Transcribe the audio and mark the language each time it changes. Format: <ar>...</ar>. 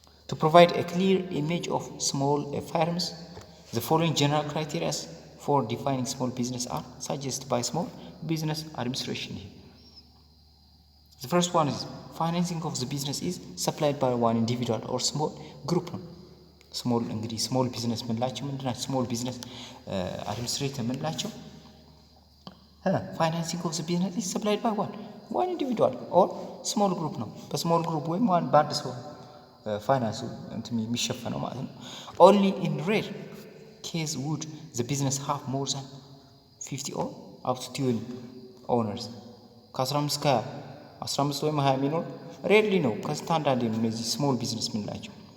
<en>To provide a clear image of small firms, the following general criteria for defining small business are suggested by small business administration. The first one is financing of the business is supplied by one individual or small group.</en> <am>small እንግዲህ small business ምንላቸው ምንድነው?</am> <en>small business administrator ምንላቸው financing of the business is supplied by one individual or small group ነው።</en> <am>በስሞል ግሩፕ ወይም በአንድ ሰው ፋይናንሱ እንትን የሚሸፈነው ማለት ነው።</am> <en>only in rare case would the business have more than 50 or up to 20 owners</en> <am>ከ15 ከ15 ወይም 20 የሚኖር ሬርሊ ነው። ከስታንዳርድ ነው እነዚህ ስሞል ቢዝነስ ምንላቸው።</am>